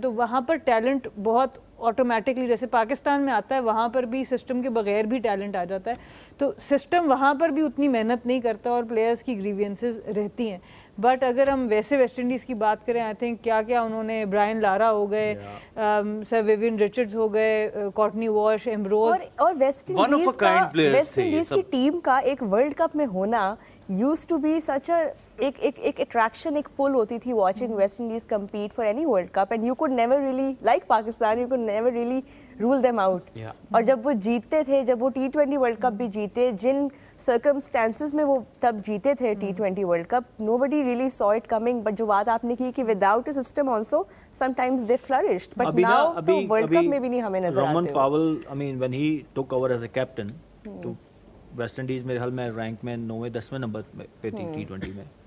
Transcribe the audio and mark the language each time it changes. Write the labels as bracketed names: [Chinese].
[Urdu] تو وہاں پر ٹیلنٹ بہت آٹومیٹکلی جیسے پاکستان میں آتا ہے, وہاں پر بھی سسٹم کے بغیر بھی ٹیلنٹ آ جاتا ہے. تو سسٹم وہاں پر بھی اتنی محنت نہیں کرتا اور پلیئرز کی گریوینسز رہتی ہیں. بٹ اگر ہم ویسے ویسٹ انڈیز کی بات کریں, [English] I think [Urdu] کیا انہوں نے, برائن لارا ہو گئے, سر ویوین رچرڈز ہو گئے, کورٹنی واش, ایمبروز, اور ویسٹ انڈیز کی ٹیم کا ایک ورلڈ کپ میں ہونا [English] used to be such a ایک attraction, [Urdu] ایک pull ہوتی تھی [English] watching West Indies compete for any World Cup, and you could never really, like Pakistan, you could never really rule them out. [Urdu] اور جب وہ جیتتے تھے, جب وہ T20 World Cup بھی جیتے, جن circumstances میں وہ تب جیتے تھے T20 World Cup, [English] nobody really saw it coming. [Urdu] But جو بات آپ نے کی کہ [English] without a system also sometimes they flourished, [Urdu] but now تو World Cup میں بھی نہیں ہمیں نظر آتے. Roman Powell, [English] I mean when he took over as a captain, [Urdu] تو ویسٹ انڈیز میرے حال میں رینک میں 9ویں-10ویں نمبر پہ تھی T20 میں.